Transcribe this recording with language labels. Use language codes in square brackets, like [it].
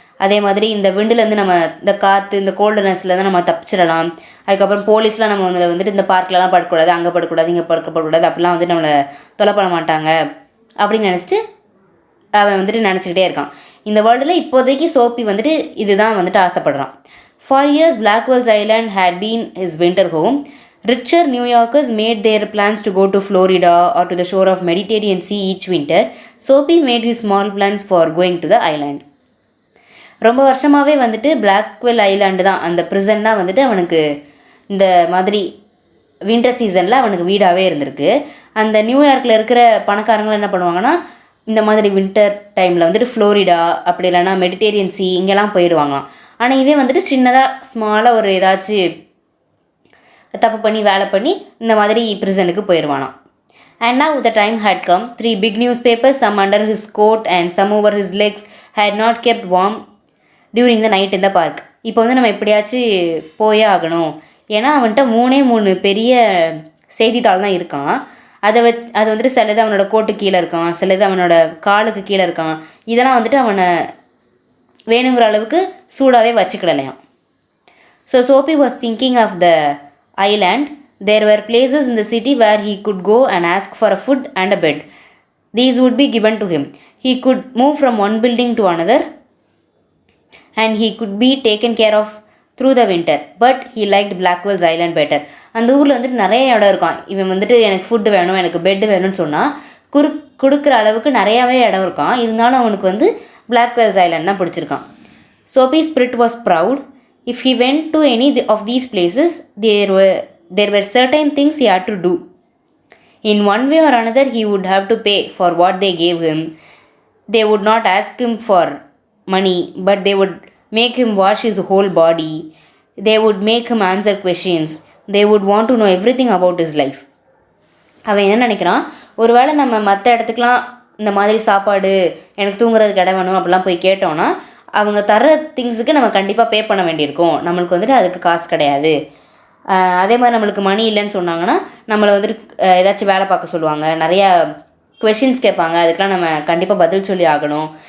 [ta] அதே மாதிரி இந்த விண்டுலேருந்து நம்ம இந்த காற்று, இந்த கோல்டுனஸ்லேருந்து நம்ம தப்பிச்சிடலாம். அதுக்கப்புறம் போலீஸ்லாம் நம்ம வந்துட்டு இந்த பார்க்லலாம் படக்கூடாது, அங்கே படக்கூடாது, இங்கே படக்கூடாது, அப்படிலாம் வந்துட்டு நம்மளை தொலை பண்ண மாட்டாங்க அப்படின்னு நினச்சிட்டு அவன் வந்துட்டு நினச்சிக்கிட்டே இருக்கான். இந்த வேர்ல்டில் இப்போதைக்கு சோப்பி வந்துட்டு இதுதான் வந்துட்டு ஆசைப்படுறான். [en] For years Blackwell's Island had been his winter home. Richer New Yorkers made their plans to go to Florida or to the shore of Mediterranean Sea each winter. Soapy made his small plans for going to the island. [ta] ரொம்ப வருஷமாகவே வந்துட்டு Blackwell island தான், அந்த prison தான் வந்துட்டு அவனுக்கு இந்த மாதிரி winter சீசனில் அவனுக்கு வீடாகவே இருந்திருக்கு. அந்த நியூயார்க்கில் இருக்கிற பணக்காரங்களும் என்ன பண்ணுவாங்கன்னா இந்த மாதிரி வின்டர் டைமில் வந்துட்டு ஃப்ளோரிடா அப்படி இல்லைன்னா மெடிட்டேரியன் சி இங்கெல்லாம் போயிடுவாங்களாம். ஆனால் இவன் வந்துட்டு சின்னதாக ஸ்மாலாக ஒரு ஏதாச்சும் தப்பு பண்ணி வேலை பண்ணி இந்த மாதிரி ப்ரிசனுக்கு போயிடுவானாம். [en] And now the time had come. 3 big newspapers, some under his coat and some over his legs, had not kept warm during the night in the park. [ta] இப்போ வந்து நம்ம எப்படியாச்சும் போயே ஆகணும், ஏன்னா அவன்கிட்ட 3 பெரிய செய்தித்தாள் தான் இருக்கான். அது வந்துட்டு சிலது அவனோட கோட்டு கீழே இருக்கான், சிலது அவனோட காலுக்கு கீழே இருக்கான். இதெல்லாம் வந்துட்டு அவனை வேணுங்கிற அளவுக்கு சூடாகவே வச்சுக்கிடலையாம். [en] So Soapy was thinking of the island. There were places in the city where he could go and ask for a food and a bed. These would be given to him. He could move from one building to another and he could be taken care of through the winter. But he liked Blackwell's Island better. [ta] அந்த ஊரில் வந்துட்டு நிறைய இடம் இருக்கான். இவன் வந்துட்டு எனக்கு food வேணும், எனக்கு பெட்டு வேணும்னு சொன்னால் கொடுக்குற அளவுக்கு நிறையாவே இடம் இருக்கான். இருந்தாலும் அவனுக்கு வந்து Blackwell's Island தான் பிடிச்சிருக்கான். [en] Soapy's spirit was proud. If he went to any of these places, there were certain things he had to do. In one way or another, he would have to pay for what they gave him. They would not ask him for money, but they would make him wash his whole body. They would make him answer questions. They would want to know everything about his life. [ta] அவன் என்ன நினைக்கிறான், ஒருவேளை நம்ம மற்ற இடத்துக்குலாம் இந்த மாதிரி சாப்பாடு, எனக்கு தூங்குறதுக்கு இடம் வேணும் அப்படிலாம் போய் கேட்டோன்னா அவங்க தர திங்ஸுக்கு நம்ம கண்டிப்பாக பே பண்ண வேண்டியிருக்கும். நம்மளுக்கு வந்துட்டு அதுக்கு காசு கிடையாது. அதே மாதிரி நம்மளுக்கு மணி இல்லைன்னு சொன்னாங்கன்னா நம்மளை வந்துட்டு ஏதாச்சும் வேலை பார்க்க சொல்லுவாங்க, நிறையா கொஷின்ஸ் கேட்பாங்க, அதுக்கெலாம் நம்ம கண்டிப்பாக பதில் சொல்லி ஆகணும்.